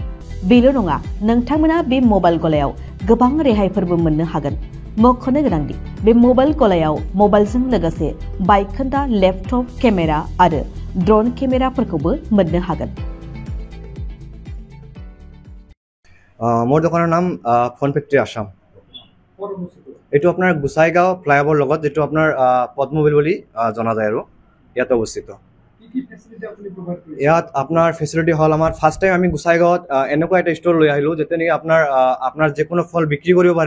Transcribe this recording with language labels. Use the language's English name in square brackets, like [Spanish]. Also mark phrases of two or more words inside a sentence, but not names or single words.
[Bodo] बेल' नङा, नोंथांमोना बे मबाइल गलायाव गोबां रेहायफोरबो मोननो हागोन। मख'नो गोनांदि बे मबाइल गलायाव मबाइलजों लोगोसे बायखोन्दा [English] laptop camera [Bodo] आरो [English] drone camera [Bodo] मोननो हागोन। [Assamese] मोर दোकाনৰ নাম ফন ফেক্টৰি আসাম। এইটো আপোনাৰ গোসাইগাঁও ফ্লাইঅভাৰ লগত যেটো আপোনাৰ পদ্মবিল বুলি জনা যায় আৰু ইয়াত অৱস্থিত। ইয়াত আপোনাৰ ফেচিলিটি হ'ল আমাৰ [English] first time [Assamese] আমি গোসাইগাঁৱত এনেকুৱা এটা ষ্ট'ৰ লৈ আহিলোঁ যাতে নেকি আপোনাৰ যিকোনো ফল বিক্ৰী কৰিব পাৰে।